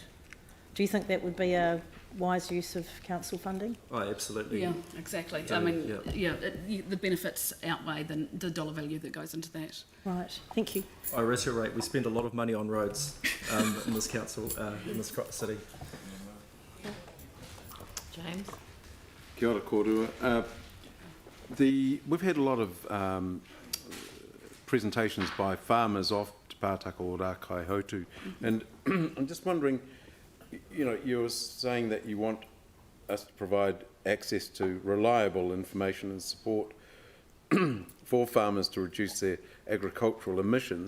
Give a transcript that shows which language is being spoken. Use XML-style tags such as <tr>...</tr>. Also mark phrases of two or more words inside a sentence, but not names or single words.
<en>Do you think that would be a wise use of council funding? Oh, absolutely. Yeah, exactly. I mean, the benefits outweigh the dollar value that goes into that. Right, thank you. I reiterate, we spend a lot of money on roads in this council, in this city. James.</en> <mi>Kia ora kōrua.</mi> <en>We've had a lot of presentations by farmers off Te Pātaka o Rākai Hautu, and I'm just wondering, you know, you're saying that you want us to provide access to reliable information and support for farmers to reduce their agricultural emissions.</en>